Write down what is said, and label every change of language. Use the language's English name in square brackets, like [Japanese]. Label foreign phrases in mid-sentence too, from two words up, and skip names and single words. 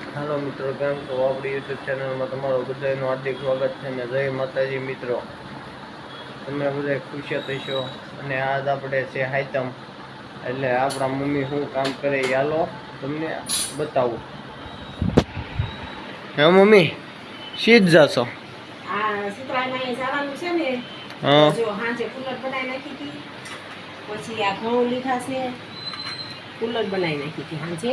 [Gujarati] हेलो मित्रों, કેમ છો? આપણી [English] YouTube channel [Gujarati] મેં તમારું બધાયનું હાર્દિક સ્વાગત છે ને જય માતાજી। મિત્રો, તમે બધાય ખુશ થશો અને આજ આપણે છે હાયતમ એટલે આપણા મમ્મી શું કામ કરે એ હાલો તમને બતાવું। હે મમ્મી સીધ જાશો? આ સીતળામાં એ જવાનું છે ને, હા જો હાંજે કુલર બનાવી નાખી હતી, પછી આ ઘઉં લીધા છે, કુલર બનાવી નાખી હતી હાંજે।